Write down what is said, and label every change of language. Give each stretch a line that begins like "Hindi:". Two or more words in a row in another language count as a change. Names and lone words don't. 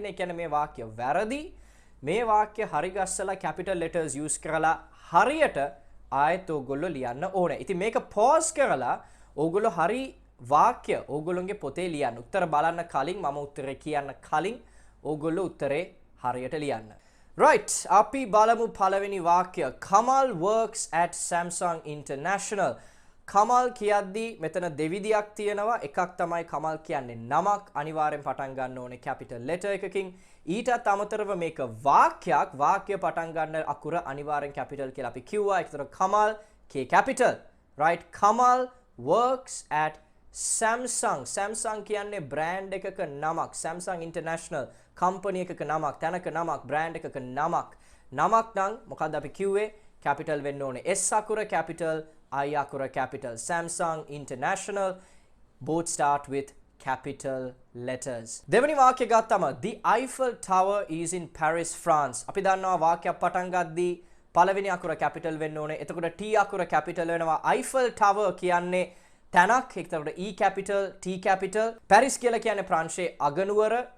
Sinhala: ඒ කියන්නේ මේ වාක්‍ය වැරදි. මේ වාක්‍ය හරි ගස්සලා
English: capital letters use
Sinhala: කරලා හරියට ආයෙත් ඕගොල්ලෝ ලියන්න ඕනේ. ඉතින් මේක pause කරලා ඕගොල්ලෝ හරි වාක්‍ය ඕගොල්ලෝගේ පොතේ ලියන්න. උත්තර බලන්න කලින්, මම උත්තරේ කියන්න කලින් ඕගොල්ලෝ උත්තරේ හරියට ලියන්න. Right, අපි බලමු පළවෙනි වාක්‍ය.
English: Kamal works at Samsung International.
Sinhala: Kamal කියද්දී මෙතන දෙවිදියක් තියෙනවා. එකක් තමයි Kamal කියන්නේ නමක්, අනිවාර්යෙන් පටන් ගන්න ඕනේ
English: capital letter
Sinhala: එකකින්. ඊටත් අමතරව මේක වාක්‍යයක්, වාක්‍ය පටන් ගන්න අකුර අනිවාර්යෙන් capital කියලා අපි කිව්වා. ඒතර Kamal K capital.
English: Right, Kamal works at Samsung.
Sinhala: Samsung කියන්නේ brand එකක නමක්. Samsung International company එකක නමක්, තැනක නමක්, brand එකක නමක්. නමක් නම් මොකද්ද අපි කිව්වේ? capital වෙන්න ඕනේ. S අකුර capital, I අකුර capital.
English: Samsung International both start with capital letters.
Sinhala: දෙවෙනි වාක්‍ය ගත්තම
English: the Eiffel Tower is in Paris, France.
Sinhala: අපි දන්නවා වාක්‍යයක් පටන් ගද්දී පළවෙනි අකුර capital වෙන්න ඕනේ. එතකොට T අකුර capital වෙනවා. Eiffel Tower කියන්නේ තැනක්. ඒකට E capital, T capital. Paris කියලා කියන්නේ ප්‍රංශයේ අගනුවර.